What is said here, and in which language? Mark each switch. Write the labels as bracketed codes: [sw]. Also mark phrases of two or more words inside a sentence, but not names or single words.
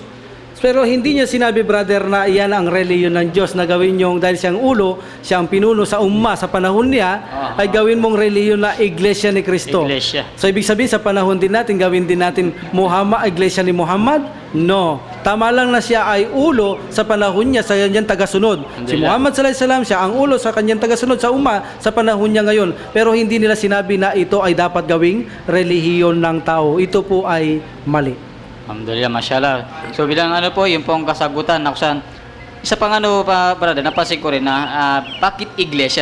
[tl] Pero hindi niya sinabi, brother, na iyan ang reliyon ng Diyos na gawin yung dahil siyang ulo, siyang pinuno sa umma sa panahon niya, ay gawin mong reliyon na iglesia ni Kristo. Iglesia. So ibig sabihin sa panahon din natin, gawin din natin iglesia ni Muhammad, No. Tama lang na siya ay ulo sa panahon niya sa kanyang tagasunod. Si Muhammad [ar] صلى الله عليه وسلم [tl] siya ang ulo sa kanyang tagasunod sa sa panahon niya ngayon. Pero hindi nila sinabi na ito ay dapat gawing relihiyon ng tao. Ito po ay mali. [ar] الحمد لله ما شاء الله. [tl] So bilang ano po, yung pong kasagutan na kusan. Isa pang ano pa, brother, napansin ko rin na bakit iglesia?